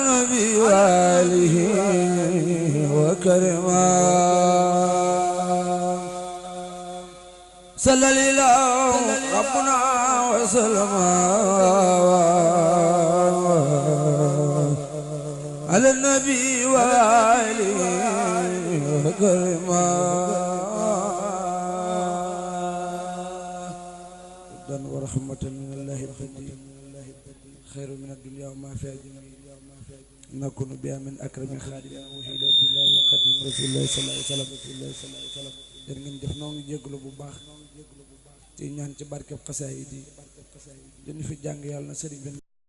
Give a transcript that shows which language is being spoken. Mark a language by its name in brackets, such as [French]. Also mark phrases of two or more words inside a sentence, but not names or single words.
[Arabic] النبي وآله وكرما صلى الله ربنا وسلم على النبي وآله وكرما رضا ورحمة من الله القدير خير من الدنيا وما فيها جميع نكون بها من أكرم خادم وحيد عبد الله وقديم رسول الله صلى الله عليه وسلم [Wolof] jërë ngeen jëf noo ngi jégalu bu baax ci ñaan ci barkeb xasaayid yi dañu fi jàng yàlla na sëriñ bi